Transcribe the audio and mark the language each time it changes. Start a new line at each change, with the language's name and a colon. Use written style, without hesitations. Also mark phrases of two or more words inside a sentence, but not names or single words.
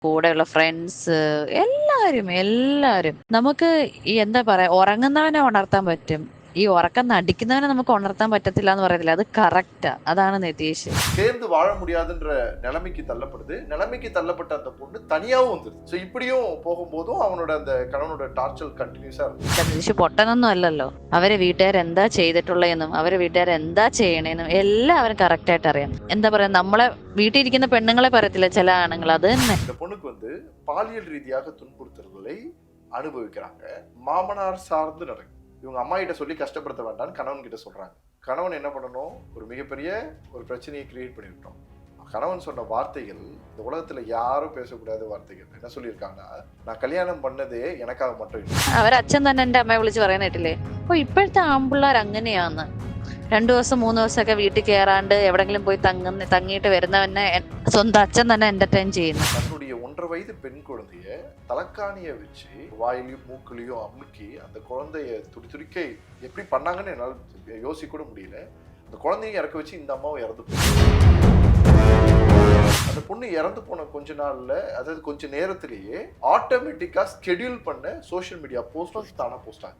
Malayalam: കൂടെയുള്ള ഫ്രണ്ട്സ് എല്ലാരും നമുക്ക് ഈ എന്താ പറയാ ഉറങ്ങുന്നവനെ ഉണർത്താൻ പറ്റും. ഈ ഉറക്കം നടിക്കുന്നവനെ നമുക്ക് ഉണർത്താൻ പറ്റത്തില്ല എന്ന് പറയത്തില്ല. അത് കറക്റ്റാ. அതാണ് நிதீஷ்.
Tamil: சேர்ந்து வாழ முடியாதுன்ற நிலைமைக்கு தள்ளப்படுது. நிலைமைக்கு தள்ளப்பட்ட அந்த பொண்ணு தனியாவும் வந்துருது. ஸோ இப்படியும் போகும்போதும் அவனோட அந்த கணவனோட டார்ச்சர் கண்டினியூஸா இருக்கும்.
Malayalam: നിതീഷ് പൊട്ടനൊന്നും അല്ലല്ലോ. അവരെ വീട്ടുകാർ എന്താ ചെയ്തിട്ടുള്ളതെന്നും അവരെ വീട്ടുകാർ എന്താ ചെയ്യണേന്നും എല്ലാം അവന് കറക്റ്റ് ആയിട്ട് അറിയാം. എന്താ പറയാ നമ്മളെ വീട്ടിലിരിക്കുന്ന പെണ്ണുങ്ങളെ പറയത്തില്ല ചില ആണുങ്ങൾ, അത് തന്നെ.
Tamil: இந்த பொண்ணுக்கு வந்து பாலியல் ரீதியாக துன்புறுத்தல்களை அனுபவிக்கிறாங்க. மாமனார் சார்ந்து நடக்கும். இவங்க அம்மா கிட்ட சொல்லி கஷ்டப்படுத்த வேண்டாம்னு கணவன் கிட்ட சொல்றாங்க. கணவன் என்ன பண்ணணும், ஒரு மிகப்பெரிய ஒரு பிரச்சனையை கிரியேட் பண்ணிவிட்டோம். கணவன் சொன்ன வார்த்தைகள் இந்த உலகத்துல யாரும் பேசக்கூடாத வார்த்தைகள். என்ன சொல்லியிருக்காங்கன்னா, நான் கல்யாணம் பண்ணதே எனக்காக மட்டும் இல்லை.
Malayalam: അവരച്ഛൻ തന്നെ എന്റെ അമ്മയെ വിളിച്ച് പറയാൻ കേട്ടില്ലേ, അപ്പൊ ഇപ്പോഴത്തെ ആമ്പിള്ളേർ അങ്ങനെയാന്ന്. 2 ദിവസം 3 ദിവസമൊക്കെ വീട്ടിൽ കയറാണ്ട് എവിടെങ്കിലും പോയി തങ്ങിയിട്ട് വരുന്നവനെ സ്വന്തം അച്ഛൻ തന്നെ എന്റർടൈൻ ചെയ്യുന്നു.
Tamil: தன்னுடைய 1.5 வயது பெண் குழந்தைய தலக்காணிய வச்சு வாயிலையும் மூக்குலையும் அமுக்கி அந்த குழந்தைய துடிக்க எப்படி பண்ணாங்கன்னு என்னால் யோசிக்க கூட முடியல. அந்த குழந்தைய இறக்க வச்சு இந்த அம்மாவும் இறந்து போச்சு. அந்த பொண்ணு இறந்து போன கொஞ்ச நாள்ல, அதாவது கொஞ்ச நேரத்திலேயே
English: automatically schedule
Tamil: பண்ண
English: social media post
Tamil: தானா போஸ்ட் ஆகுது.